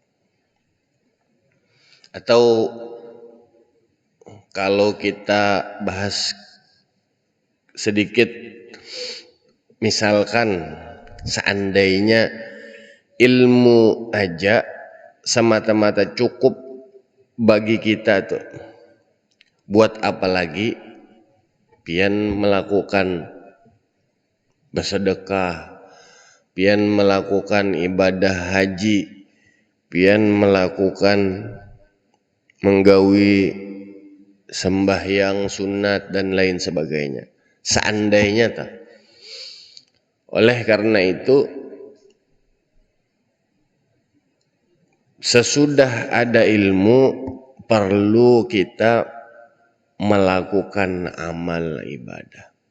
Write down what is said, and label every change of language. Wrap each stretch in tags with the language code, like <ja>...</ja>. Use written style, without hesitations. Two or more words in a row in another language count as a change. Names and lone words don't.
<id>Atau kalau kita bahas sedikit, misalkan seandainya ilmu</id> <bjn>aja semata-mata cukup bagi kita tuh, buat apa lagi pian melakukan bersedekah, pian melakukan ibadah haji, pian melakukan menggawi sembahyang sunat dan lain sebagainya.</bjn> <id>Seandainya tak. Oleh karena itu, sesudah ada ilmu perlu kita melakukan amal ibadah.</id>